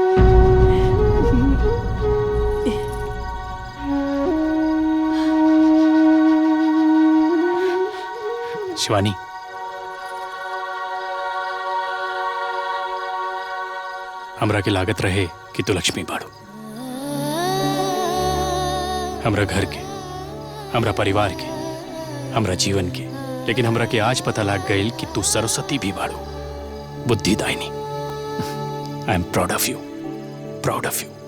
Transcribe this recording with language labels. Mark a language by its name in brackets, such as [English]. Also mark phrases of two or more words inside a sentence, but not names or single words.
[Bhojpuri] शिवानी, हमरा के लागत रहे कि तू लक्ष्मी बाड़ो, हमरा घर के, हमरा परिवार के, हमरा जीवन के। लेकिन हमरा के आज पता लग गई कि तू सरस्वती भी बाड़ो, बुद्धिदायिनी। [English] I am proud of you, proud of you.